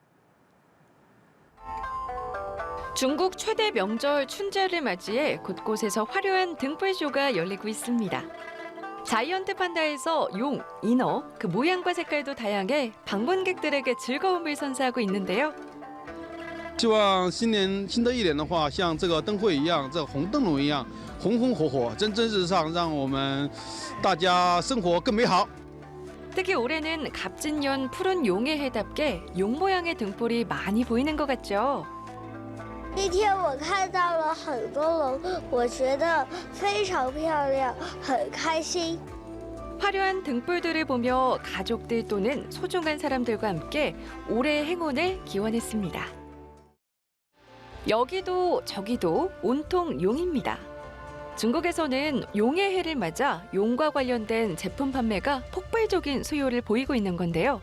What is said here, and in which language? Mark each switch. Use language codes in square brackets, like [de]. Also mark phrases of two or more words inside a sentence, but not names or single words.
[ko] 중국 최대 명절 춘제를 맞이해 곳곳에서 화려한 등불쇼가 열리고 있습니다. 자이언트 판다에서 용, 인어, 그 모양과 색깔도 다양해 방문객들에게 즐거움을 선사하고 있는데요. [zh] 希望新的一年的话，像这个灯会一样，这个红灯笼一样，红红火火，蒸蒸日上，让我们大家生活更美好。 [ko] 특히 올해는 갑진년 푸른 용의 해답게 용 모양의 등불이 많이 보이는 것 같죠. [zh] 那天我看到了很多龙，我觉得非常漂亮，很开心。 [ko] 화려한 등불들을 보며 가족들 또는 소중한 사람들과 함께 올해의 행운을 기원했습니다. 여기도 저기도 온통 용입니다. 중국에서는 용의 해를 맞아 용과 관련된 제품 판매가 폭발적인 수요를 보이고 있는 건데요.